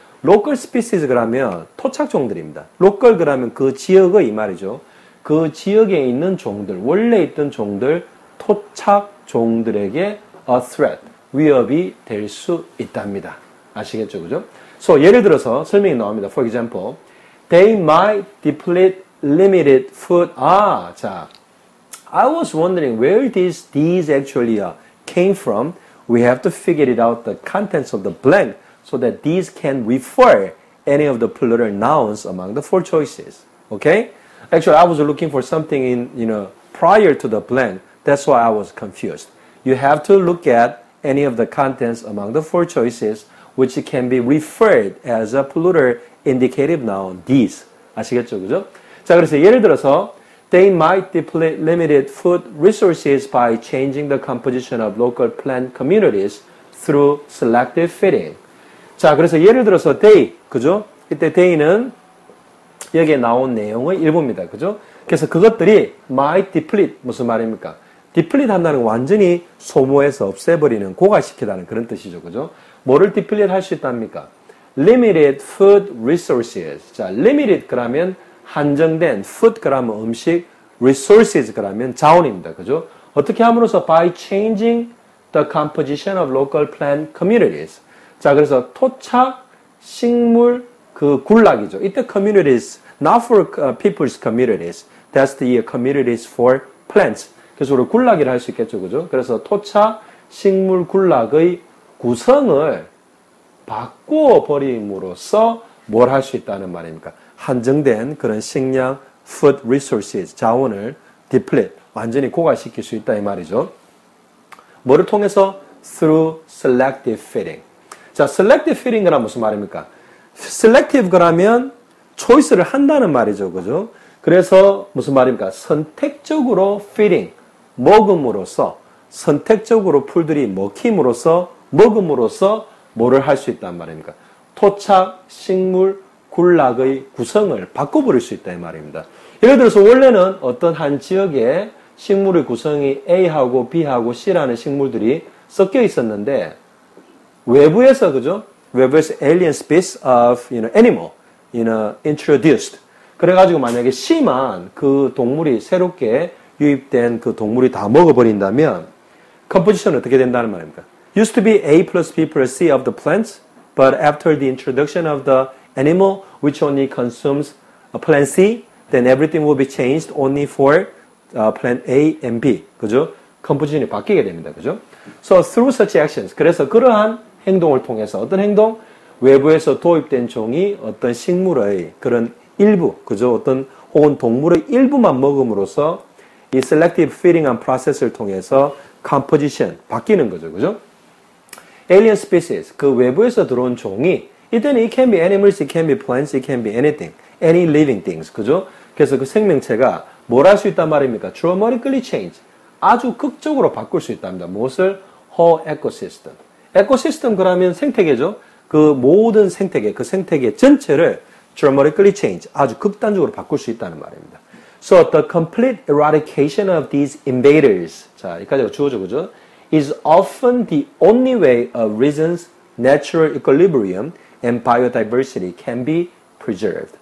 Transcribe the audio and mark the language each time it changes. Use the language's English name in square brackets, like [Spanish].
[Korean] local species 그러면 토착종들입니다. local 그러면 그 지역의 이 말이죠. 그 지역에 있는 종들, 원래 있던 종들, 토착종들에게 a threat, 위협이 될 수 있답니다. 아시겠죠, 그죠? So, 예를 들어서 설명이 나옵니다. [English] For example, they might deplete limited food. 자, I was wondering where these actually came from. We have to figure it out the contents of the blank so that these can refer any of the plural nouns among the four choices. Okay? Actually, I was looking for something in, prior to the blank. That's why I was confused. You have to look at any of the contents among the four choices which can be referred as a plural indicative noun, these. [Korean] 아시겠죠? 그죠? 자, 그래서 예를 들어서 [English] they might deplete limited food resources by changing the composition of local plant communities through selective feeding. [Korean] 자, 그래서 예를 들어서 they, 그죠? 이때 they는 여기에 나온 내용의 일부입니다. 그죠? 그래서 그것들이 might deplete, 무슨 말입니까? deplete 한다는 건 완전히 소모해서 없애버리는, 고갈시키다는 그런 뜻이죠. 그죠? 뭐를 deplete 할 수 있답니까? [English] limited food resources. [Korean] 자, limited 그러면 한정된, food 그러면 음식, resources 그러면 자원입니다. 그죠? 어떻게 함으로써 [English] by changing the composition of local plant communities. [Korean] 자, 그래서 토착 식물 그 군락이죠. [English] 이때 communities, not for people's communities. That's the communities for plants. [Korean] 그래서 우리 군락이라 할 수 있겠죠. 그죠? 그래서 토착 식물 군락의 구성을 바꾸어 버림으로써 뭘 할 수 있다는 말입니까? 한정된 그런 식량, food resources, 자원을 deplete, 완전히 고갈시킬 수 있다 이 말이죠. 뭐를 통해서? [English] through selective feeding. [Korean] 자, selective feeding이란 무슨 말입니까? selective 그러면 choice를 한다는 말이죠. 그죠? 그래서 무슨 말입니까? 선택적으로 feeding, 먹음으로써, 선택적으로 풀들이 먹힘으로써, 먹음으로써 뭐를 할 수 있단 말입니까? 토착, 식물, 군락의 구성을 바꿔버릴 수 있다 이 말입니다. 예를 들어서 원래는 어떤 한 지역에 식물의 구성이 A하고 B하고 C라는 식물들이 섞여 있었는데 외부에서 그죠? [English] 외부에서 alien species of animal introduced. [Korean] 그래가지고 만약에 C만 그 동물이 새롭게 유입된 그 동물이 다 먹어버린다면 composition은 어떻게 된다는 말입니까? [English] Used to be A plus B plus C of the plants, but after the introduction of the animal which only consumes plant C, then everything will be changed only for plant A and B. [Korean] 그죠? composition이 바뀌게 됩니다. 그죠? [English] So through such actions. [Korean] 그래서 그러한 행동을 통해서 어떤 행동? 외부에서 도입된 종이 어떤 식물의 그런 일부, 그죠? 어떤 혹은 동물의 일부만 먹음으로써 이 selective feeding한 프로세스를 통해서 composition 바뀌는 거죠. 그죠? [English] alien species, [Korean] 그 외부에서 들어온 종이 이때는 [English] it can be animals, it can be plants, it can be anything, any living things, 그죠? [Korean] 그래서 그 생명체가 뭘 할 수 있단 말입니까? [English] dramatically change, [Korean] 아주 극적으로 바꿀 수 있답니다. [English] 무엇을? whole ecosystem. [Korean] 에코시스템 그러면 생태계죠. 그 모든 생태계, 그 생태계 전체를 [English] dramatically change, [Korean] 아주 극단적으로 바꿀 수 있다는 말입니다. [English] So the complete eradication of these invaders, 자, [Korean] 여기까지가 주어져, 그죠? [English] is often the only way a region's natural equilibrium and biodiversity can be preserved.